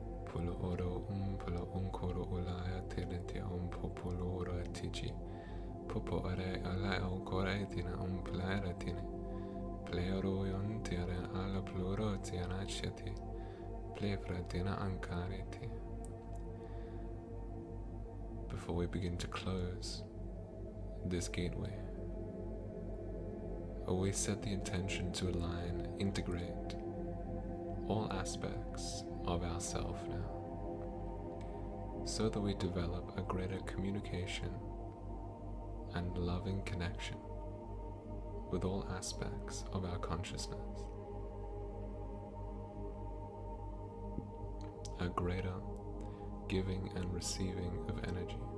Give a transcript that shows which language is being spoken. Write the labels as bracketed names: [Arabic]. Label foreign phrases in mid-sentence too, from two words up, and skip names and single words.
[English] Pulo oro pulo unkoro ulaya tilinti popolo ora tiji. Popo are ala okore tina plaera tini. Pleoro yon tiare ala pluro tiana cheti. Plefra tina ankariti. Before we begin to close this gateway, always set the intention to align, integrate all aspects of ourself now, so that we develop a greater communication and loving connection with all aspects of our consciousness, a greater giving and receiving of energy.